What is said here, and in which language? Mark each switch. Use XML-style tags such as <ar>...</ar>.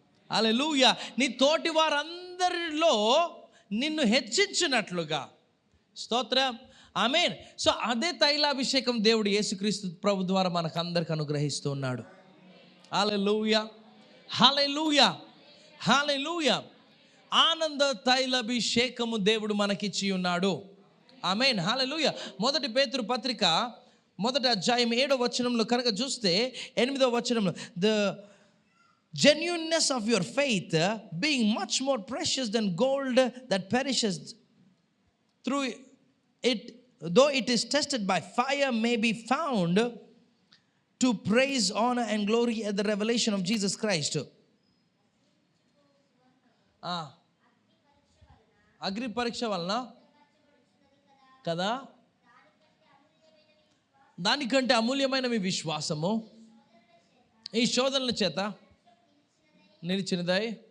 <te>హల్లెలూయా. నీ తోటి వారందరిలో నిన్ను హెచ్చించినట్లుగా. స్తోత్రం. ఆమేన్. సో అదే తైలాభిషేకం దేవుడు యేసుక్రీస్తు ప్రభు ద్వారా మనకు అందరికి అనుగ్రహిస్తూ ఉన్నాడు. హల్లెలూయా, హల్లెలూయా, హల్లెలూయా. ఆనంద తైలాభిషేకము దేవుడు మనకిచ్చి ఉన్నాడు. ఆమేన్. హల్లెలూయా. మొదటి పేతురు పత్రిక 1వ అధ్యాయం 7వ వచనంలో కనుక చూస్తే 8వ వచనంలో</te> <en>The genuineness of your faith being much more precious than gold that perishes through it, though it is tested by fire, may be found to praise, honor and glory at the revelation of Jesus Christ.</en> <te>అగ్ని పరీక్ష వలన కదా, దానికంటే అమూల్యమైన మీ విశ్వాసము ఈ శోధనల చేత నిలిచినదై.</te>